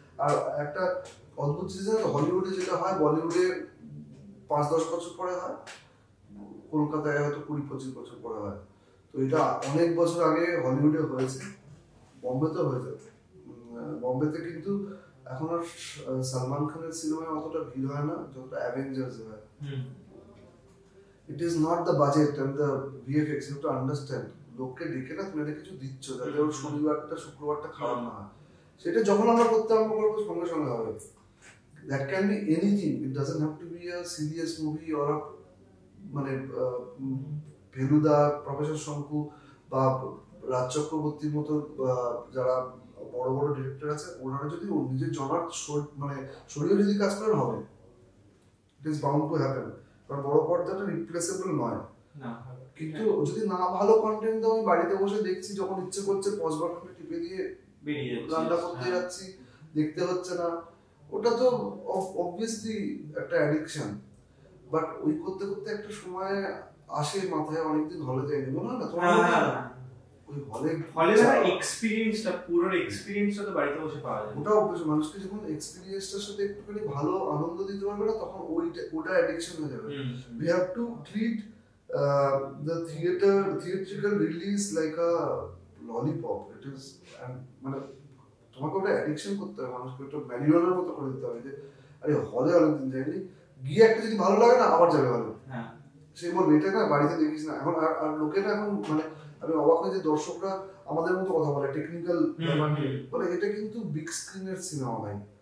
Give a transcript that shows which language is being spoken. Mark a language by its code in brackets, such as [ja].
[bn] আর একটা অদ্ভুত জিনিস, হলিউডে যেটা হয় বলিউডে 5-10 বছর পরে হয়, কলকাতায় হয়তো 20-25 বছর পরে হয়। তো এটা অনেক বছর আগে হলিউডে হয়েছে, বম্বেতেও হয়েছে। বম্বেতে কিন্তু এখন আর সালমান খানের সিনেমায় অতটা ভিড় হয় না যতটা অ্যাভেঞ্জার্স হয়। [en] It is not the budget and the VFX, you have to understand. [bn] লোককে ডেকে না তুমি কিছু দিচ্ছ যাতে ওর শনিবারটা শুক্রবারটা খারাপ না হয়, সেটা যখন আমরা করতে আরম্ভ করবো সঙ্গে সঙ্গে হবে। [en] That can be anything, it doesn't have to be a serious movie or a [bn] মানে ফেলুদা, প্রফেসর শঙ্কু বা রাজ চক্রবর্তীর মতো যারা বড় বড় ডিরেক্টর আছে, ওনারা যদি নিজের জনার মানে শরীরে যদি কাজ করেন হবে, [en] It is bound to happen. [bn] কারণ বড় পর্দাটা রিপ্লেসেবল নয়। কিন্তু যদি না ভালো কন্টেন্ট দাও, আমি বাড়িতে বসে দেখছি, যখন ইচ্ছে করছে পজ বাটনটা টিপে দিয়ে রান্না করতে যাচ্ছি, দেখতে হচ্ছে না, ওটা তো অবভিয়াসলি একটা অ্যাডিকশন। বাট ওই করতে করতে একটা সময় আসে মাথায়, অনেকদিন হলে যায়নি, মনে হয় না তোমার? ওই হলে এক্সপেরিয়েন্সটা, পুরো এক্সপেরিয়েন্সটা তো বাড়িতে বসে পাওয়া যায়। ওটা অবশ্যই মানুষকে যখন এক্সপেরিয়েন্সটার সাথে একটুখানি ভালো আনন্দ দিতে পারবে না, তখন ওটা অ্যাডিকশন হয়ে যাবে। [en] We have to treat the theatrical release like a lollipop. It is, [bn] মানে তোমাকে ওটা অ্যাডিকশন করতে হবে, মানুষকে ওটা ম্যানুয়ালের মতো করে দিতে হবে যে আরে হলে অনেকদিন যায়নি, গিয়ে একটা যদি ভালো লাগে না আবার যাবে হলে। সেই বলবে এটা না বাড়িতে দেখিস না। এখন আর লোকেরা এখন মানে আমি অবাক হই যে দর্শকরা আমাদের মতো কথা বলে, টেকনিক্যাল বলে এটা কিন্তু বিগ স্ক্রিনের সিনেমা ভাই।